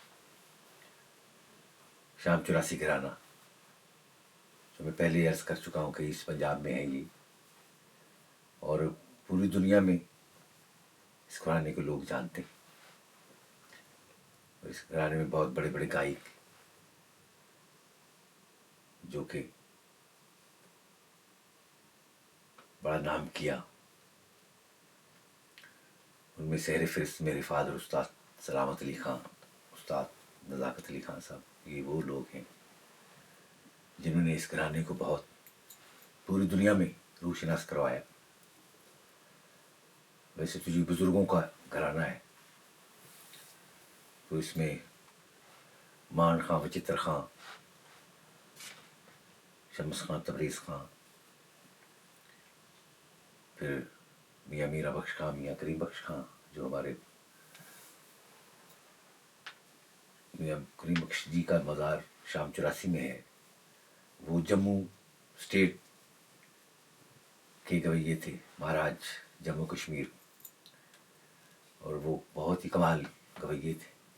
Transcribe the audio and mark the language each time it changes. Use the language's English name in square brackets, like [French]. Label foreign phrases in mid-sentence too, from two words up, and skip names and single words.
[Urdu] شام 84 گھرانہ، جو میں پہلے عرض کر چکا ہوں کہ ایسٹ پنجاب میں ہے یہ، اور پوری دنیا میں اس گھرانے کو لوگ جانتے ہیں. اور اس گھرانے میں بہت بڑے بڑے گائک جو کہ بڑا نام کیا، ان میں سرِ فہرست میرے فادر استاد سلامت علی خان، استاد نزاکت علی خان صاحب، یہ وہ لوگ ہیں جنہوں نے اس گھرانے کو بہت پوری دنیا میں روشناس کروایا. ویسے تو یہ بزرگوں کا گھرانہ ہے، تو اس میں مان خاں، وچتر خاں، شمس خاں، تبریز خاں, پھر میاں میرا بخش خاں، میاں کریم بخش خاں, मियाँ करीम बख्श खां, جو ہمارے میاں کریم بخش جی کا مزار شام 84 میں ہے. وہ جموں سٹیٹ کے گویّے تھے، مہاراج جموں کشمیر، اور وہ بہت ہی کمال گویّے تھے.